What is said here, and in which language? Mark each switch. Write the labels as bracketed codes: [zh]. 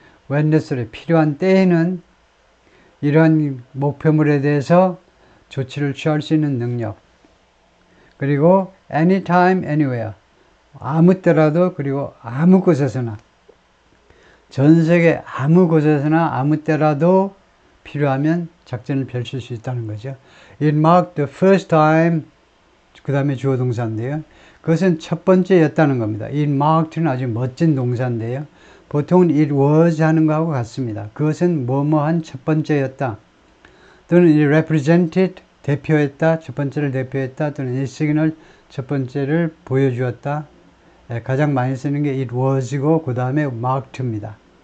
[ko] when necessary, 필요한 때에는 이러한 목표물에 대해서 조치를 취할 수 있는 능력. 그리고 [en] anytime, anywhere, [ko] 아무 때라도 그리고 아무 곳에서나, 전 세계 아무 곳에서나 아무 때라도 필요하면 작전을 펼칠 수 있다는 거죠. [en] It marked the first time, [ko] 그 다음에 주어 동사인데요. 그것은 첫 번째였다는 겁니다. It marked는 아주 멋진 동사인데요. 보통은 it was 하는 거하고 같습니다. 그것은 뭐뭐한 첫 번째였다. 또는 [en] it represented, [ko] 대표했다, 첫 번째를 대표했다. 또는 [en] it signaled, [ko] 첫 번째를 보여주었다. 가장 많이 쓰는 게 it was이고 그 다음에 marked입니다.